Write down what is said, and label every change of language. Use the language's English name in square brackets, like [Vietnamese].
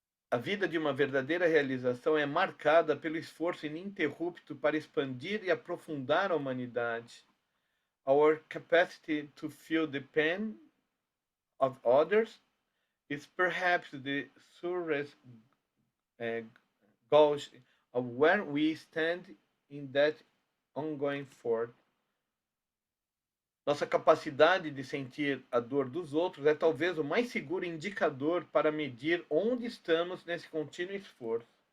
[Portuguese] A vida de uma verdadeira realização é marcada pelo esforço ininterrupto para expandir e aprofundar a humanidade. [English] Our capacity to feel the pain of others is perhaps the surest gauge of where we stand in that ongoing effort. [Portuguese] Nossa capacidade de sentir a dor dos outros é talvez o mais seguro indicador para medir onde estamos nesse contínuo esforço.